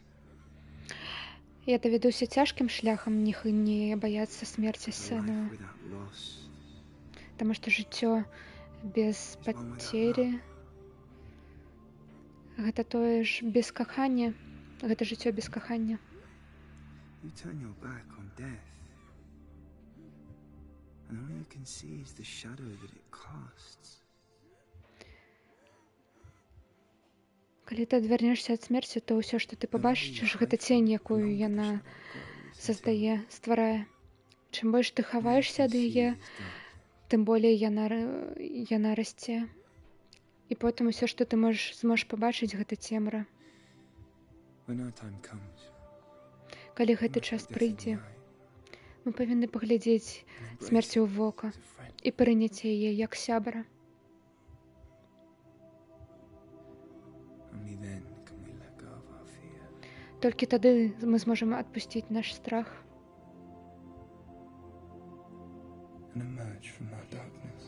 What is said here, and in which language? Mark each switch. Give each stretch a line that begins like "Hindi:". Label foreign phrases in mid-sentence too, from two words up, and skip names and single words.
Belarusian: Я даведуся цяжкім шляхам не баяцца смерці сына.
English: Life without loss.
Belarusian: Таму што жыццё без пацері гэта тое ж без кахання, гэта жыццё без кахання.
English: You turn your back on death, and all you can see is the shadow that it casts.
Belarusian: Калі ты адвярнешся ад смерці, то ўсё, што ты пабачыш, гэта цень, якую яна создае, стварае. Чым больш ты хаваешся ад яе, тым болей яна расце. І потым усё, што ты зможаш пабачыць, гэта цемра.
English: When our time comes,
Belarusian: Калі гэты час прыйдзе, мы павінны паглядзець смерці ў вока і прыняць яе як сябра.
English: only then can we let go of our fear.
Belarusian: Толькі тады мы зможам адпусціць наш страх
English: And emerge from our darkness.